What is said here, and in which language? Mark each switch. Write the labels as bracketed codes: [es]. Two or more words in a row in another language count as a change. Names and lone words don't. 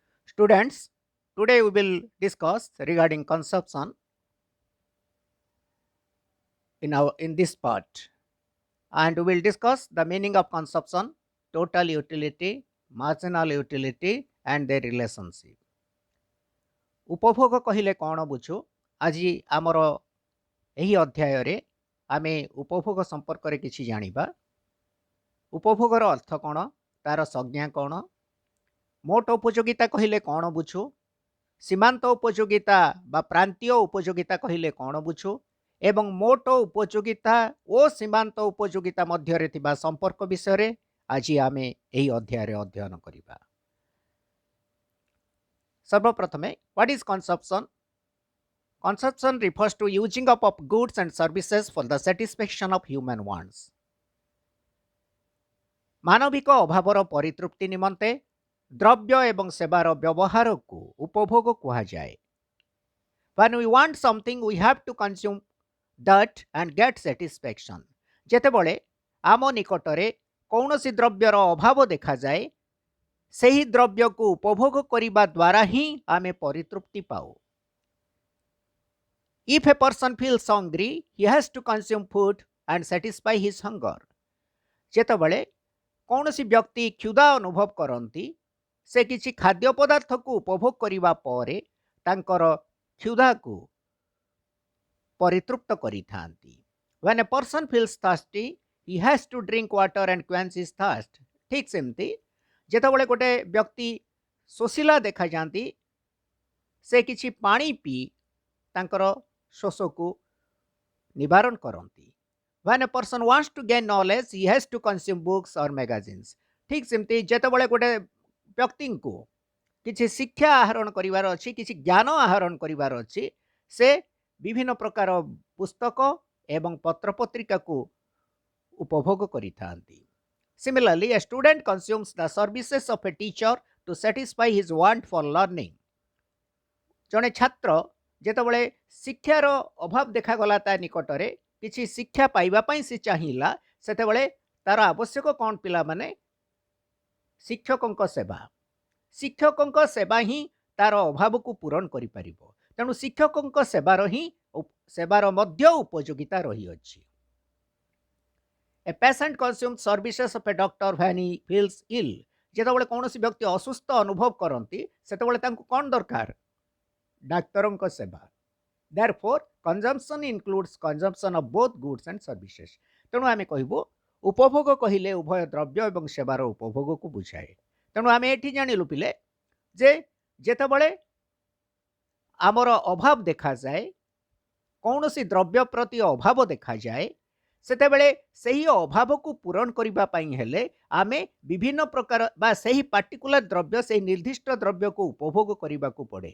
[en] Students, today we will discuss regarding consumption in this part, and we will discuss the meaning of consumption, total utility, marginal utility, and their relationship. [or] ଉପଭୋଗ କହିଲେ କ'ଣ ବୁଝୁ? ଆଜି ଆମର ଏହି ଅଧ୍ୟାୟରେ ଆମେ ଉପଭୋଗ ସମ୍ପର୍କରେ କିଛି ଜାଣିବା। ଉପଭୋଗର ଅର୍ଥ କ'ଣ? ତାର ସଂଜ୍ଞା କ'ଣ? ମୋଟ ଉପଯୋଗିତା କହିଲେ କ'ଣ ବୁଝୁ? ସୀମାନ୍ତ ଉପଯୋଗିତା ବା ପ୍ରାନ୍ତୀୟ ଉପଯୋଗିତା କହିଲେ କ'ଣ ବୁଝୁ? ଏବଂ ମୋଟ ଉପଯୋଗିତା ଓ ସୀମାନ୍ତ ଉପଯୋଗିତା ମଧ୍ୟରେ ଥିବା ସମ୍ପର୍କ ବିଷୟରେ ଆଜି ଆମେ ଏହି ଅଧ୍ୟାୟରେ ଅଧ୍ୟୟନ କରିବା। [en] ସର୍ବପ୍ରଥମେ what is consumption? Consumption refers to using up of goods and services for the satisfaction of human wants. [or] ମାନବିକ ଅଭାବର ପରିତୃପ୍ତି ନିମନ୍ତେ ଦ୍ରବ୍ୟ ଏବଂ ସେବାର ବ୍ୟବହାରକୁ ଉପଭୋଗ କୁହାଯାଏ। [en] When we want something, we have to consume that and get satisfaction. [or] ଯେତେବେଳେ ଆମ ନିକଟରେ କୌଣସି ଦ୍ରବ୍ୟର ଅଭାବ ଦେଖାଯାଏ, ସେହି ଦ୍ରବ୍ୟକୁ ଉପଭୋଗ କରିବା ଦ୍ୱାରା ହିଁ ଆମେ ପରିତୃପ୍ତି ପାଉ। [en] If a person feels hungry, he has to consume food and satisfy his hunger. [or] ଯେତେବେଳେ କୌଣସି ବ୍ୟକ୍ତି କ୍ଷୁଧା ଅନୁଭବ କରନ୍ତି, ସେ କିଛି ଖାଦ୍ୟ ପଦାର୍ଥକୁ ଉପଭୋଗ କରିବା ପରେ ତାଙ୍କର କ୍ଷୁଧାକୁ ପରିତୃପ୍ତ କରିଥାନ୍ତି। [en] When a person feels thirsty, he has to drink water and quench his thirst. [or] ଠିକ୍ ସେମିତି ଯେତେବେଳେ ଗୋଟେ ବ୍ୟକ୍ତି ଶୋଷିଲା ଦେଖାଯାନ୍ତି, ସେ କିଛି ପାଣି ପିଇ ତାଙ୍କର ଶୋଷକୁ ନିବାରଣ କରନ୍ତି। [en] When a person wants to gain knowledge, he has to consume books or magazines. [or] ଠିକ୍ ସେମିତି ଯେତେବେଳେ ଗୋଟେ ବ୍ୟକ୍ତିଙ୍କୁ କିଛି ଶିକ୍ଷା ଆହରଣ କରିବାର ଅଛି, କିଛି ଜ୍ଞାନ ଆହରଣ କରିବାର ଅଛି, ସେ ବିଭିନ୍ନ ପ୍ରକାର ପୁସ୍ତକ ଏବଂ ପତ୍ରପତ୍ରିକାକୁ ଉପଭୋଗ କରିଥାନ୍ତି। [en] Similarly, a student consumes the services of a teacher to satisfy his want for learning. [or] ଜଣେ ଛାତ୍ର ଯେତେବେଳେ ଶିକ୍ଷାର ଅଭାବ ଦେଖାଗଲା ତା ନିକଟରେ କିଛି ଶିକ୍ଷା ପାଇବା ପାଇଁ ସେ ଚାହିଁଲା, ସେତେବେଳେ ତାର ଆବଶ୍ୟକ କ'ଣ? ପିଲାମାନେ ଶିକ୍ଷକଙ୍କ ସେବା। ଶିକ୍ଷକଙ୍କ ସେବା ହିଁ ତାର ଅଭାବକୁ ପୂରଣ କରିପାରିବ। ତେଣୁ ଶିକ୍ଷକଙ୍କ ସେବାର ମଧ୍ୟ ଉପଯୋଗିତା ରହିଅଛି। [en] A patient consumes services of a doctor when he feels ill. [or] ଯେତେବେଳେ କୌଣସି ବ୍ୟକ୍ତି ଅସୁସ୍ଥ ଅନୁଭବ କରନ୍ତି, ସେତେବେଳେ ତାଙ୍କୁ କ'ଣ ଦରକାର? ଡାକ୍ତରଙ୍କ ସେବା। [en] Therefore, consumption includes consumption of both goods and services. [or] ତେଣୁ ଆମେ କହିବୁ ଉପଭୋଗ କହିଲେ ଉଭୟ ଦ୍ରବ୍ୟ ଏବଂ ସେବାର ଉପଭୋଗକୁ ବୁଝାଏ। ତେଣୁ ଆମେ ଏଠି ଜାଣିଲୁ ପିଲେ ଯେ ଯେତେବେଳେ ଆମର ଅଭାବ ଦେଖାଯାଏ, କୌଣସି ଦ୍ରବ୍ୟ ପ୍ରତି ଅଭାବ ଦେଖାଯାଏ, ସେତେବେଳେ ସେହି ଅଭାବକୁ ପୂରଣ କରିବା ପାଇଁ ହେଲେ ଆମେ ବିଭିନ୍ନ ପ୍ରକାର ବା ସେହି ପାର୍ଟିକୁଲାର ଦ୍ରବ୍ୟ, ସେହି ନିର୍ଦ୍ଦିଷ୍ଟ ଦ୍ରବ୍ୟକୁ ଉପଭୋଗ କରିବାକୁ ପଡ଼େ।